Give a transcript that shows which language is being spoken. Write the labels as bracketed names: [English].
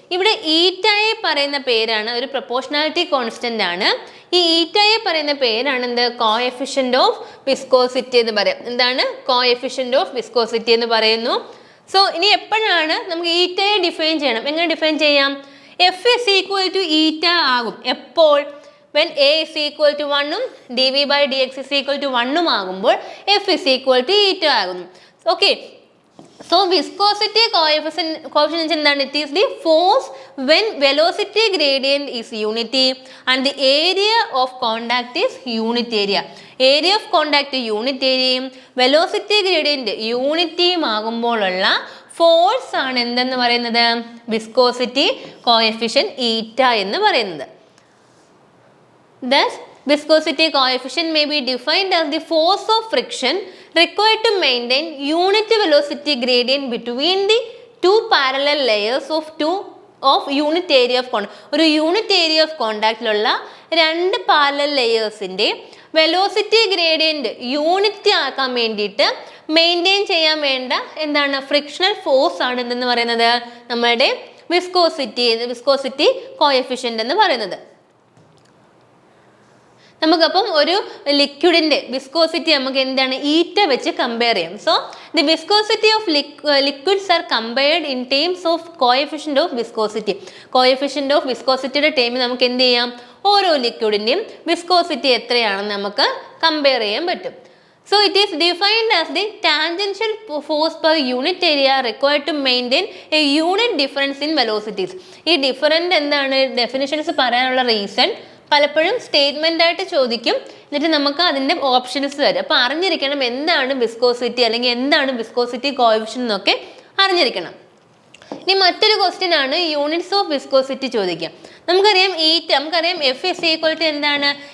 [Malayalam] ഇവിടെ ഈറ്റയെ പറയുന്ന പേരാണ്, ഒരു പ്രപ്പോർഷണാലിറ്റി കോൺസ്റ്റൻ്റ് ആണ്. ഈ ഈറ്റയെ പറയുന്ന പേരാണ് എന്ത്? കോഎഫിഷ്യൻ്റ് ഓഫ് വിസ്കോസിറ്റി എന്ന് പറയും. എന്താണ്? കോഎഫിഷ്യൻ്റ് ഓഫ് വിസ്കോസിറ്റി എന്ന് പറയുന്നു. സോ ഇനി എപ്പോഴാണ് നമുക്ക് ഈറ്റയെ ഡിഫൈൻ ചെയ്യണം? എങ്ങനെ ഡിഫൈൻ ചെയ്യാം? എഫ് ഇസ് ഈക്വൽ ടു ഈറ്റ ആകും എപ്പോൾ? [English] when a is equal to 1 ഉം dv by dx is equal to 1 ഉം ആകുമ്പോൾ f is equal to eta ആകുന്നു. [Malayalam] ഓക്കെ, so viscosity coefficient എന്താണ്? [English] It is the force when velocity gradient is unity and the area of contact is unit area. [Malayalam] Area of contact unit area, velocity gradient unity ആകുമ്പോഴുള്ള force ആണ് എന്തെന്ന് പറയുന്നത്? Viscosity coefficient ഈറ്റ എന്ന് പറയുന്നത്. [English] Thus, viscosity coefficient may be defined as the force of friction required to maintain unit velocity gradient between the two parallel layers of unit area of contact. [Malayalam] ഒരു unit area of കോണ്ടാക്റ്റിലുള്ള 2 parallel ലെയേഴ്സിൻ്റെ velocity gradient unit ആക്കാൻ വേണ്ടിയിട്ട് maintain ചെയ്യാൻ വേണ്ട എന്താണ്? Frictional force ആണ് എന്തെന്ന് പറയുന്നത്? നമ്മളുടെ വിസ്കോസിറ്റി കോഎഫിഷ്യൻ്റ് എന്ന് പറയുന്നത്. നമുക്കപ്പം ഒരു ലിക്വിഡിൻ്റെ വിസ്കോസിറ്റി നമുക്ക് എന്താണ്? ഈറ്റ വെച്ച് കമ്പയർ ചെയ്യാം. [English] So the viscosity of liquids are compared in terms of coefficient of viscosity. [Malayalam] Coefficient of വിസ്കോസിറ്റിയുടെ ടേമിൽ നമുക്ക് എന്ത് ചെയ്യാം? ഓരോ ലിക്വിഡിൻ്റെയും വിസ്കോസിറ്റി എത്രയാണെന്ന് നമുക്ക് കമ്പയർ ചെയ്യാൻ പറ്റും. [English] So it is defined as the tangential force per unit area required to maintain a unit difference in velocities. [Malayalam] ഈ ഡിഫറൻറ്റ് എന്താണ്? ഡെഫിനിഷൻസ് പറയാനുള്ള റീസൺ പലപ്പോഴും സ്റ്റേറ്റ്മെൻ്റ് ആയിട്ട് ചോദിക്കും, എന്നിട്ട് നമുക്ക് അതിൻ്റെ ഓപ്ഷൻസ് തരും. അപ്പോൾ അറിഞ്ഞിരിക്കണം എന്താണ് വിസ്കോസിറ്റി അല്ലെങ്കിൽ എന്താണ് വിസ്കോസിറ്റി കോഎഫിഷ്യന്റ് എന്നൊക്കെ അറിഞ്ഞിരിക്കണം. ഇനി മറ്റൊരു ക്വസ്റ്റ്യൻ ആണ് യൂണിറ്റ്സ് ഓഫ് വിസ്കോസിറ്റി ചോദിക്കാം. നമുക്കറിയാം നമുക്കറിയാം എഫ് ഇസ് ഈക്വൽ ടു എന്താണ്?